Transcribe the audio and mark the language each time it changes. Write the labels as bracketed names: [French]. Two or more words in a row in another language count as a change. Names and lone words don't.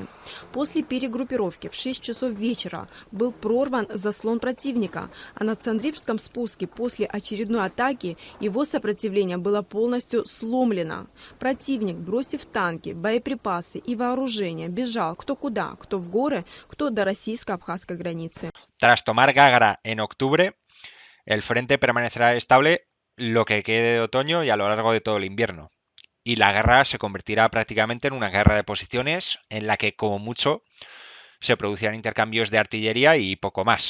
[Russian] После перегруппировки в 6 часов вечера был прорван заслон противника, а на Цандрипском спуске после очередной атаки его сопротивление было полностью сломлено. Противник, бросив танки, боеприпасы и вооружение, бежал кто куда, кто в горы, кто до российско-абхазской границы. [Spanish] Tras tomar Гагра en octubre, el frente permanecerá estable lo que quede de otoño y a lo largo de todo el invierno. Y la guerra se convertirá prácticamente en una guerra de posiciones en la que, como mucho, se producirán intercambios de artillería y poco más.